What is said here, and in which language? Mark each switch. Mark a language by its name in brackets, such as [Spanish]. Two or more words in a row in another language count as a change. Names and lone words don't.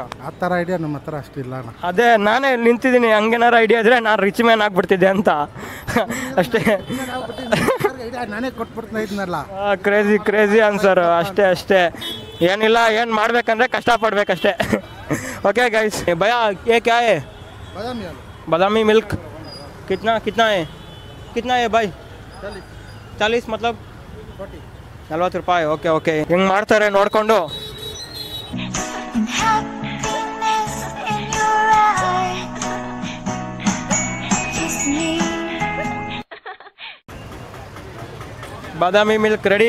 [Kannada] ಆ ಥರ ಐಡಿಯಾ ನಮ್ಮ ಹತ್ರ ಅಷ್ಟಿಲ್ಲ ಅಣ್ಣ. ಅದೇ ನಾನೇ ನಿಂತಿದ್ದೀನಿ, ಹಂಗೇನಾರು ಐಡಿಯಾ ಇದ್ದರೆ ನಾನು [English] rich man [Kannada] ಆಗಿಬಿಡ್ತಿದ್ದೆ ಅಂತ ಅಷ್ಟೇ. ನಾನೇ ಕೊಟ್ಬಿಡ್ತಾ ಇದ್ನಲ್ಲ. [English] crazy answer. [Kannada] ಅಷ್ಟೇ ಏನಿಲ್ಲ, ಏನು ಮಾಡ್ಬೇಕಂದ್ರೆ ಕಷ್ಟಪಡ್ಬೇಕಷ್ಟೇ. [English] okay guys, [Hindi] ಭಯ ये क्या है? बादामी मिल्क कितना है भाई? 40 मतलब 40 ರೂಪಾಯಿ. [Kannada] ಓಕೆ ಹೆಂಗೆ ಮಾಡ್ತಾರೆ ನೋಡಿಕೊಂಡು. ಬಾದಾಮಿ ಮಿಲ್ಕ್ ರೆಡಿ.